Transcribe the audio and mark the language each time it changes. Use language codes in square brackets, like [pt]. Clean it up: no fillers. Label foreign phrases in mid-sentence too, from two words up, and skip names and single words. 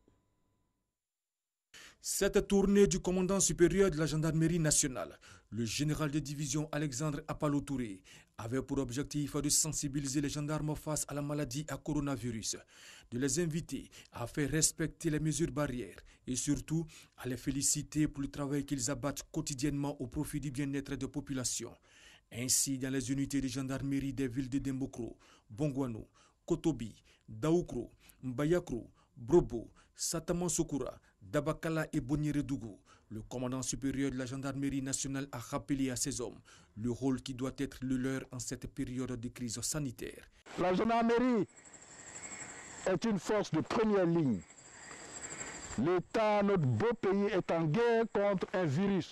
[fr] Cette tournée du commandant supérieur de la gendarmerie nationale, le général de division Alexandre Apalo Touré, avait pour objectif de sensibiliser les gendarmes face à la maladie à coronavirus, de les inviter à faire respecter les mesures barrières et surtout à les féliciter pour le travail qu'ils abattent quotidiennement au profit du bien-être des populations. Ainsi, dans les unités de gendarmerie des villes de Dembokro, Bongwano, Kotobi, Daoukro, Mbayakro, Brobo, Sataman-Sokura, Dabakala et Bonyeredougou, le commandant supérieur de la gendarmerie nationale a rappelé à ses hommes le rôle qui doit être le leur en cette période de crise sanitaire. La gendarmerie est une force de première ligne. L'État, notre beau pays, est en guerre contre un virus.